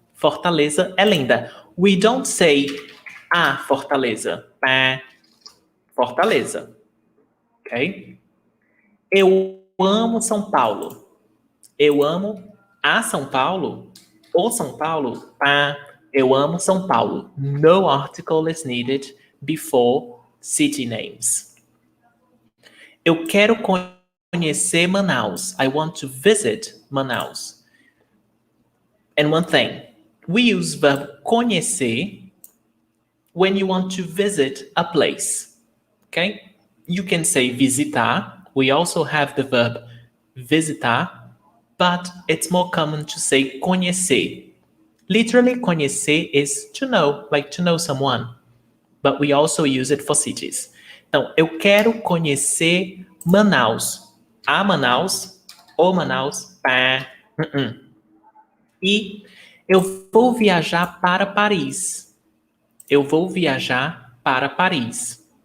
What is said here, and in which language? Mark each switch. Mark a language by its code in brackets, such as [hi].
[pt] Fortaleza é linda. [en] We don't say a Fortaleza. Fortaleza. Ok? [pt] Eu amo São Paulo. Eu amo a São Paulo. O São Paulo. Eu amo São Paulo. [en] No article is needed before city names. [pt] Eu quero conhecer Manaus. [en] I want to visit Manaus. And one thing, we use verb conhecer when you want to visit a place. Okay? You can say visitar. We also have the verb visitar, but it's more common to say conhecer. Literally, conhecer is to know, like to know someone. But we also use it for cities. [pt] Então, eu quero conhecer Manaus. A Manaus, o Manaus, E eu vou viajar para Paris. Eu vou viajar para Paris.